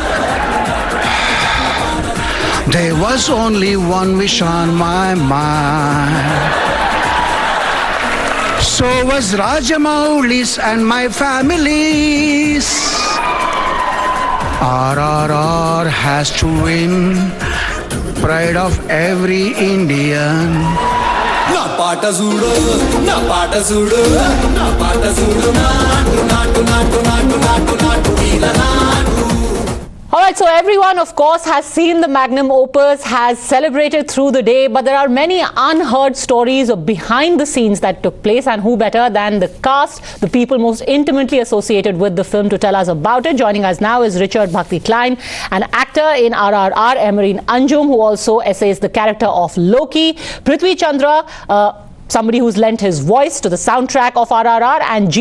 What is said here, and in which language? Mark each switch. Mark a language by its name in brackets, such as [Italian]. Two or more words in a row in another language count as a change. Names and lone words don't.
[English] There was only one wish on my mind. So was Rajamouli's and my family's. RRR has to win. Pride of every Indian. [Telugu] నా పాట చూడు, నా పాట చూడు, నా పాట చూడు, నాటు నాటు నాటు నాటు నాటు నాటు వీల నాటు. [English] All right, so everyone, of course, has seen the magnum opus, has celebrated through the day, but there are many unheard stories of behind the scenes that took place, and who better than the cast, the people most intimately associated with the film, to tell us about it. Joining us now is Richard Bhakti Klein, an actor in RRR, Emerine Anjum, who also essays the character of Loki, Prithvi Chandra, somebody who's lent his voice to the soundtrack of RRR, and G.